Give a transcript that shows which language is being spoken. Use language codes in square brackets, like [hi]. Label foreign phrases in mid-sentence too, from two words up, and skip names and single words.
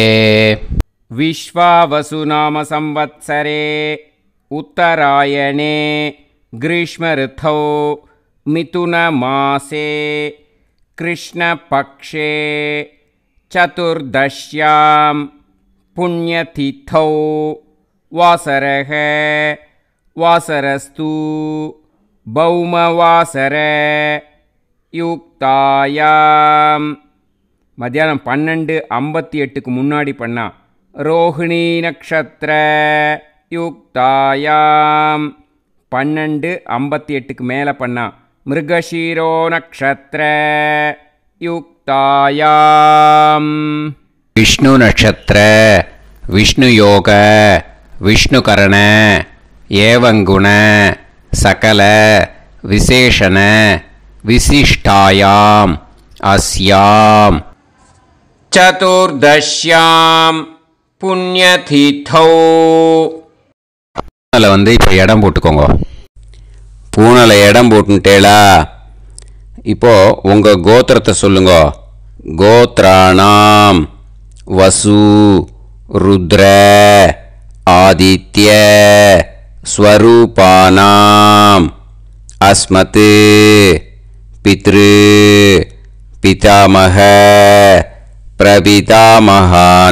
[sa] विश्वावसुनाम संवत्सरे उत्तरायणे ग्रीष्मऋतौ मिथुनमासे कृष्णपक्षे चतुर्दश्यां पुण्यतिथौ वासरः वासरस्तु भौमवासर युक्तायाम्. [ta] மத்தியானம் 12:58க்கு முன்னாடி பண்ணா [sa] रोहिणी नक्षत्र युक्तायाम्. [ta] 12:58க்கு மேலே பண்ணா [sa] मृगशीर्षो नक्षत्र युक्तायाम्. विष्णु नक्षत्र विष्णु योग विष्णुकरण एवंगुण सकल विशेषण विशिष्टायाम अस्याम चतुर्दश्याम पुण्यतिथौ. [ta] வந்து இப்போ இடம் போட்டுக்கோங்க. பூனலை இடம் போட்டுட்டேளா? இப்போ உங்க கோத்திரத்தை சொல்லுங்க. [sa] गोत्राणाम् वसु रुद्र आदित्य स्वरूपाणाम् अस्मत् पितृ पितामह प्रपितामहानाम्.